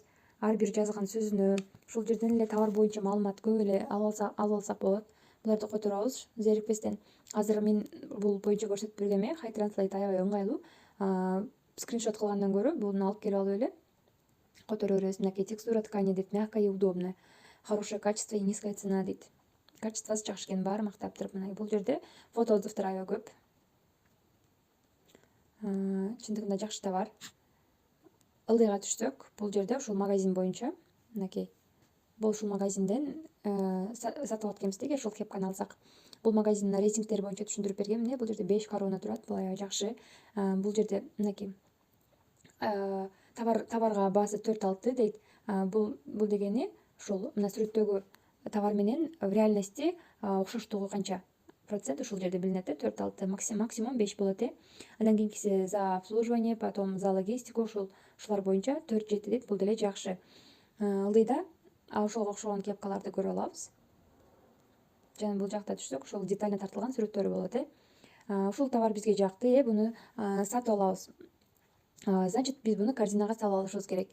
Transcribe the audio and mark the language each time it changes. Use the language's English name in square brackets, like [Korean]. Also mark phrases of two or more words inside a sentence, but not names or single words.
[Kyrgyz] Ар бир жазган сөзүнө, ушул жерден эле товар боюнча маалымат көп эле алып алсак болот. Буларды которобуз зерикпестен. Азыр мен бул боюнча көрсөтүп бергем, High Translate аябай ыңгайлуу. Скриншот кылгандан көрө буну алып келип алып эле которо беребиз. [Russian] Мынакей текстура ткани дейт, мягкая и удобная, хорошее качество и низкая цена дейт. [Kyrgyz] Качествосы жакшы экен, баары мактаптыр. Мына бул жерде фото отзывдар аябай көп. Чындыгында жакшы товар. Ылдыйга түшсөк, бул жерде ушул магазин боюнча, мынакей бул ушул магазинден сатып алып келебиз деги, ушул кепканы алсак. Бул магазиндин рейтингтери боюнча түшүндүрүп бергем. Бул жерде 5 корона турат. Бул аябай жакшы. Бул жерде мынакей товарга баасы 4,6 дейт. Бул дегени ушул мына сүрөттөгү товар менен [Russian] в реальности [Kyrgyz] окшоштугу канча процент ушул жерде билинет. [Russian] 4,6, [Kyrgyz] максимум 5 болот. Андан кийинкиси [Russian] за обслуживание, потом за логистику, [Kyrgyz] ушулар боюнча 4,7 дейт. Бул деле жакшы. Ылдыйда ошого окшогон кепкаларды көрө алабыз. Жана бул жакта түшсөк, ушул детально тартылган сүрөттөрү болот. Ушул товар бизге жакты, буну сатып алабыз. Значит, биз буну корзинага салып алышыбыз керек.